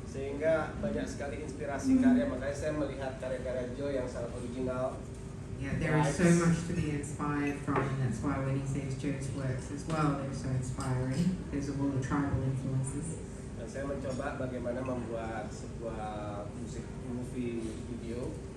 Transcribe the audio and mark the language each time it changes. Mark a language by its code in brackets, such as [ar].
[id] Sehingga banyak sekali inspirasi karya, makanya saya melihat karya-karya Joo yang sangat original. [en] Yeah, there is so much to be inspired from, and that's why when he says Joo's works as well, they're so inspiring because of all the tribal influences. [id] Dan saya mencoba bagaimana membuat sebuah musik movie video